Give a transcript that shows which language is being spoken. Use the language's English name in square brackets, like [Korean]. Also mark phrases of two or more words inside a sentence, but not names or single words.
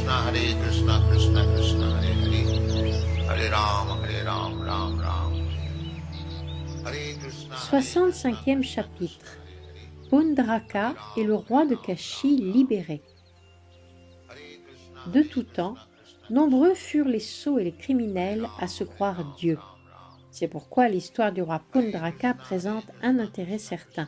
[Sanskrit] Krishna Krishna Hare Hare, Hare Ram, Ram Ram. Hare Krishna. [French] 65e chapitre. Pundraka et le roi de Kashi libéré. De tout temps, nombreux furent les sots et les criminels à se croire Dieu. C'est pourquoi l'histoire du roi Pundraka présente un intérêt certain.